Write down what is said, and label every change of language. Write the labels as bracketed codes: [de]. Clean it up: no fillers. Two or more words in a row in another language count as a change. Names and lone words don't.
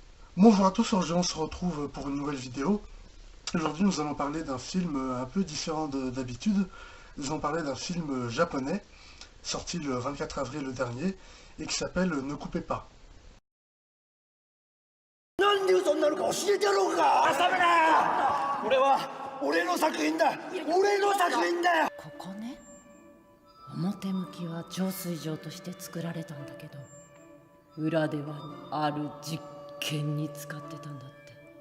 [fr] Bonjour à tous, aujourd'hui on se retrouve pour une nouvelle vidéo. Aujourd'hui nous allons parler d'un film un peu différent d'habitude. Nous allons parler d'un film japonais, sorti le 24 avril dernier, et qui s'appelle Ne coupez pas. [ja] なんで嘘になるか教えてやろうか。浅めな。俺は俺の作品だ。俺の作品だよ。ここね、表向きは浄水場として作られたんだけど、裏ではある実験に使ってたんだって。